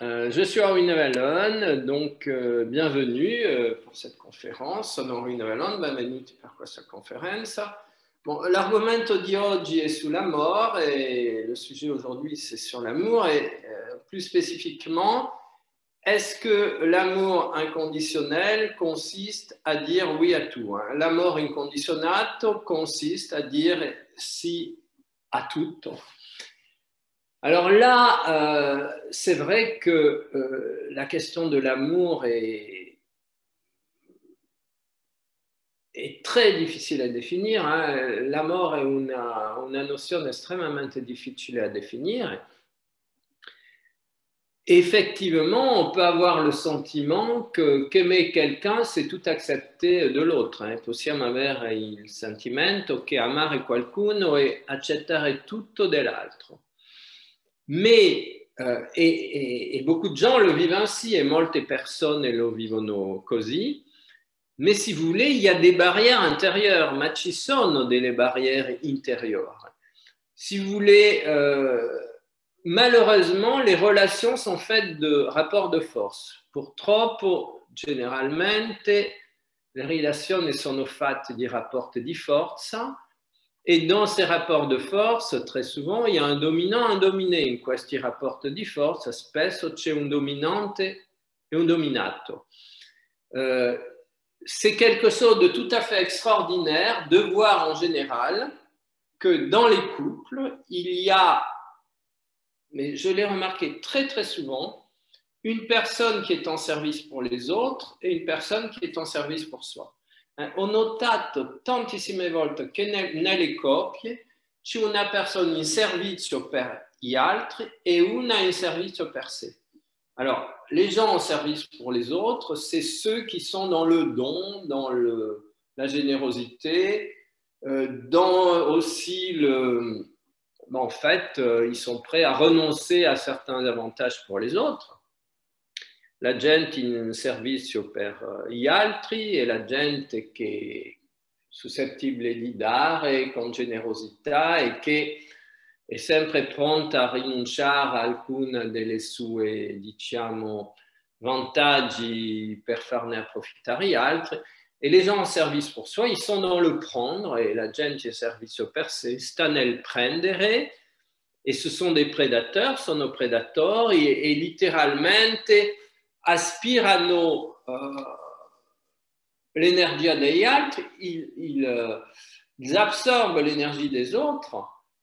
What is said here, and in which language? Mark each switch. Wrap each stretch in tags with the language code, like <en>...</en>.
<fr>Je suis Henri Nevallone, donc bienvenue pour cette conférence.</fr> <it>Sono Henri Nevallone, benvenuti per questa conferenza.</it> <fr>Bon,</fr> <it>l'argomento di oggi è sull'amore</it> <fr>et le sujet aujourd'hui c'est sur l'amour et plus spécifiquement, est-ce que l'amour inconditionnel consiste à dire oui à tout, hein?</fr> <it>L'amore incondizionato consiste à dire sì a tutto.</it> <fr>Alors là, c'est vrai que la question de l'amour est très difficile à définir, hein.</fr> <it>L'amore è una nozione estremamente difficile</it> <fr>à définir. Effectivement, on peut avoir le sentiment qu'aimer quelqu'un, c'est tout accepter de l'autre, hein.</fr> <it>Possiamo avere il sentimento che amare qualcuno è accettare tutto dell'altro.</it> <fr>Mais, et beaucoup de gens le vivent ainsi, et</fr> <it>molte persone lo vivono così,</it> <fr>mais si vous voulez, il y a des barrières intérieures,</fr> <it>ma ci sono delle barriere</it> <fr>intérieures. Si vous voulez, malheureusement, les relations sont faites de rapports de force.</fr> <it>Purtroppo, generalmente, le relazioni sono fatte di rapporti di forza.</it> <fr>Et dans ces rapports de force, très souvent, il y a un dominant, un dominé.</fr> <it>In questi rapporti di forza, spesso c'è un dominante et un dominato.</it> <fr>C'est quelque chose de tout à fait extraordinaire de voir en général que dans les couples, il y a, mais je l'ai remarqué très très souvent, une personne qui est en service pour les autres et une personne qui est en service pour soi.</fr> <it>Ho notato tantissime volte che nelle coppie c'è una persona in servizio per gli altri et una in servizio per sé.</it> <fr>Alors, les gens en service pour les autres, c'est ceux qui sont dans le don, dans la générosité, dans aussi le... En fait, ils sont prêts à renoncer à certains avantages pour les autres.</fr> <it>La gente in servizio per gli altri e la gente che è suscettibile di dare con generosità e che è sempre pronta a rinunciare a alcune delle sue, diciamo, vantaggi per farne approfittare gli altri.</it> <fr>Et les gens en service pour soi, ils sont dans le prendre, et</fr> <it>la gente in servizio per sé sta nel prendere,</it> <fr>et ce sont des prédateurs,</fr> <it>sono predatori,</it> <fr>et littéralement</fr> <it>aspirano l'energia degli altri,</it> <fr>ils absorbent l'énergie des autres.</fr>